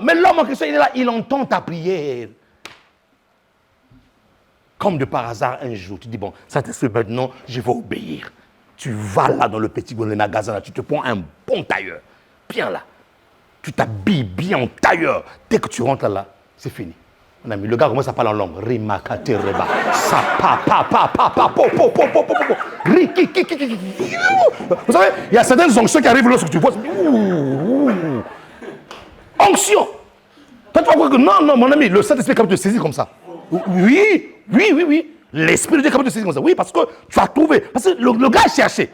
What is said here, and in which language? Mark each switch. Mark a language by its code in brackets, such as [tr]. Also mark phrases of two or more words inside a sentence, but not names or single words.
[fr] Mais l'homme en question, il est là, il entend ta prière. Comme de par hasard, un jour, tu dis, bon, Saint-Esprit, maintenant, je vais obéir. Tu vas là dans le petit magasin, là, tu te prends un bon tailleur. Bien là. Tu t'habilles bien en tailleur. Dès que tu rentres là, c'est fini. Mon ami, le gars commence à parler en langue. Rimakate reba. Sa pa pa pa pa pa po po po po po po. Vous savez, il y a certaines onctions qui arrivent lorsque tu vois. Onction. Toi, tu vas croire que non, mon ami, le Saint-Esprit est capable de te saisir comme ça. Oui. L'Esprit de Dieu est capable de te saisir comme ça. Oui, parce que tu as trouvé. Parce que le gars a cherché.